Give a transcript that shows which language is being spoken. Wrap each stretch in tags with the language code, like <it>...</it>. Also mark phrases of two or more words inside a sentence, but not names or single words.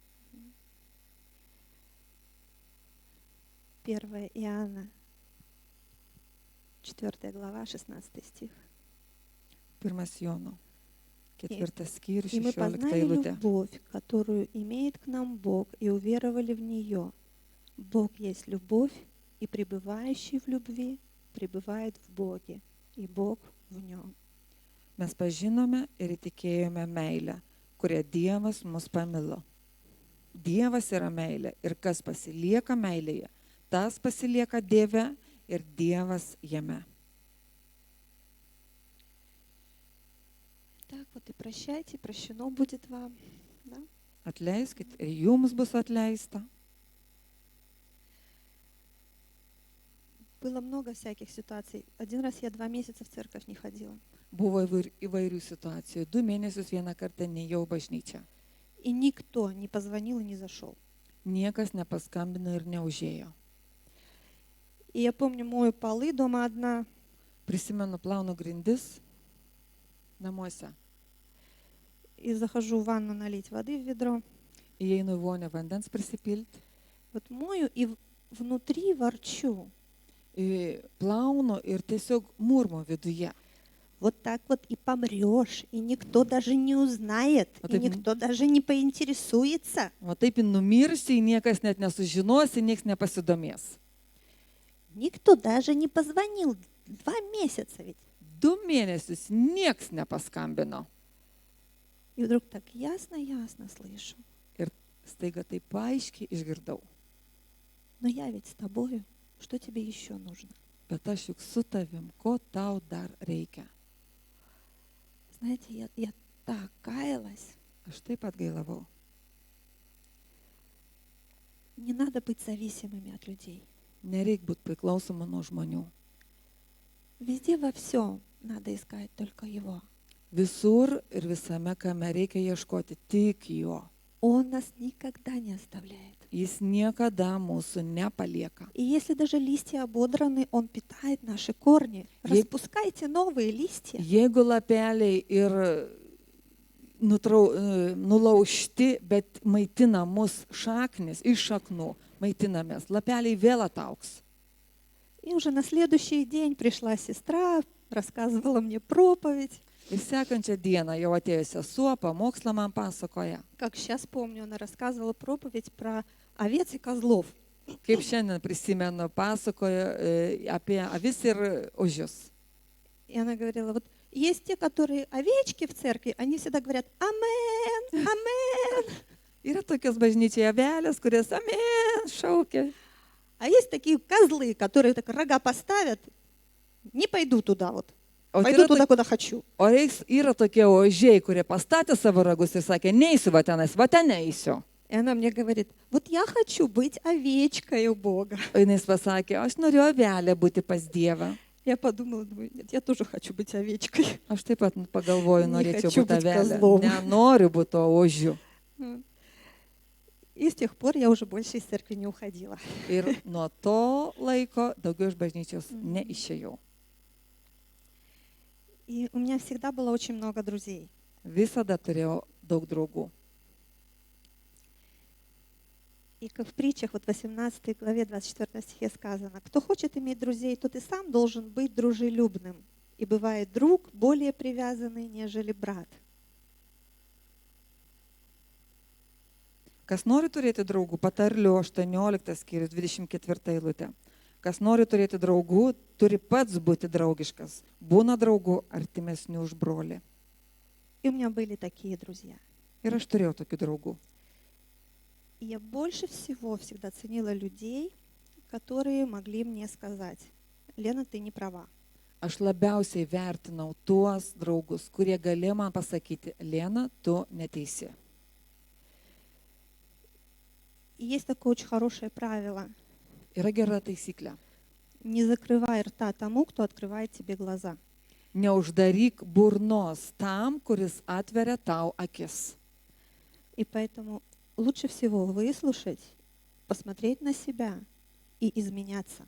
<ru>1 Иоанна, 4 глава, 16 стих.</ru> <lt>1 Jono, 4 skyrius,</lt> <ru>И мы 16 познали</ru> <lt>eilutė.</lt> <ru>любовь, которую имеет к нам Бог, и уверовали в нее. Бог есть любовь, и пребывающий в любви пребывает в Боге, и Бог в нем.</ru> <lt>Mes pažinome ir įtikėjome meilę, kurią Dievas mus pamilo. Dievas yra meilė ir kas pasilieka meilėje, tas pasilieka Dieve ir Dievas jame.</lt> <ru>Так вот и прощайте, прощено будет вам. Да?</ru> <lt>Atleiskit ir jums bus atleista.</lt> <ru>Было много всяких ситуаций. Один раз я 2 месяца в церковь не ходила.</ru> <lt>Buvo įvairių situacijų. 2 mėnesius vieną kartą nėjau bažnyčią.</lt> <ru>И никто не позвонил и не зашел.</ru> <lt>Niekas nepaskambino ir neužėjo.</lt> <ru>И я помню, мою полы дома одна.</ru> <lt>Prisimenu, plaunu grindis namuose.</lt> <ru>И захожу в ванну налить воды в ведро.</ru> <lt>Įeinu į vonę vandens prisipilti.</lt> <ru>Вот мою и внутри ворчу.</ru> <lt>Plaunu ir tiesiog murmu viduje.</lt> <ru>Вот так вот и помрешь, и никто даже не узнает, Вот и это- никто даже не поинтересуется.</ru> <lt>O taip numirsi, niekas net nesužinosi, niekas nepasidomės.</lt> <ru>Никто даже не позвонил. 2 месяца ведь.</ru> <lt>2 mėnesius niekas nepaskambino.</lt> <ru>И вдруг так ясно слышу.</ru> <lt>Ir staiga taip aiškiai išgirdau.</lt> <ru>но я ведь с тобою, что тебе еще нужно?</ru> <lt>Bet aš juk su tavim, ko tau dar reikia?</lt> <ru>Знаете, я так каялась.</ru> <lt>Aš taip pat gailavau.</lt> <ru>Не надо быть зависимыми от людей.</ru> <lt>Nereik būti priklausomu nuo žmonių.</lt> <ru>Везде во всем надо искать только Его.</ru> <lt>Visur ir visame, kame reikia ieškoti tik jo.</lt> <ru>Он нас никогда не оставляет.</ru> <lt>Jis niekada mūsų nepalieka.</lt> <ru>И если даже листья ободраны, Он питает наши корни. Е- Распускайте новые листья.</ru> <lt>Jeigu lapeliai ir nulaužti, bet maitina mus šaknis, iš šaknų maitinamės, lapeliai vėl ataugs.</lt> <ru>И уже на следующий день пришла сестра, рассказывала мне проповедь.</ru> <lt>Ir sekančią dieną jau atėjo sesuo, pamokslą man pasakoja.</lt> <ru>Как сейчас помню, она рассказывала проповедь про овец и козлов.</ru> <lt>Kaip šiandien prisimenu, pasakoja apie avis ir ožius.</lt> <ru>И она говорила, вот есть те, которые овечки в церкви, они всегда говорят «Амен! Амен!».</ru> <lt>Yra tokios bažnyčiai avelės, kurias amen šaukia.</lt> <ru>А есть такие козлы, которые так рога поставят, не пойду туда вот,</ru> <lt>O</lt> <ru>пойду</ru> <lt>yra,</lt> <ru>туда, куда хочу.</ru> <lt>yra tokie ožiai, kurie pastatė savo ragus ir sakė, neįsiu va tenais, va ten neįsiu.</lt> <ru>И она мне говорит, вот я хочу быть овечкой у Бога.</ru> <lt>O jis pasakė, aš noriu avelė būti pas Dievą.</lt> <ru>Я подумала, думаю, нет, я тоже хочу быть овечкой.</ru> <lt>Aš taip pat pagalvoju, Ne norėčiau</lt> <ru>хочу</ru> <lt>būti būt avelė.</lt> <ru>kazlom.</ru> <lt>Nenoriu būti to ožiu.</lt> <ru>И с тех пор я уже больше из церкви не уходила.</ru> <lt>Ir nuo to laiko daugiau iš bažnyčios neišėjau.</lt> <ru>И у меня всегда было очень много друзей.</ru> <lt>Visada turėjau daug draugų.</lt> <ru>И как в притчах, вот в 18 главе 24 стихе сказано, кто хочет иметь друзей, тот и сам должен быть дружелюбным. И бывает друг более привязанный, нежели брат.</ru> <lt>Kas nori turėti draugų, patarliu 18 skyrius 24 eilutė. Kas nori turėti draugų, turi pats būti draugiškas. Būna draugų artimesnių už brolį.</lt> <ru>И у меня были такие друзья.</ru> <lt>Ir aš turėjau tokių draugų.</lt> <ru>И я больше всего всегда ценила людей, которые могли мне сказать, Лена, ты не права.</ru> <lt>Aš labiausiai vertinau tuos draugus, kurie galėjo man pasakyti, Lena, tu neteisi.</lt> <ru>И есть такое очень хорошее правило.</ru> <lt>Yra gera taisyklė.</lt> <ru>Не закрывай рта тому, кто открывает тебе глаза.</ru> <lt>Neuždaryk burnos tam, kuris atveria tau akis.</lt> <ru>И поэтому лучше всего выслушать, посмотреть на себя и изменяться.</ru>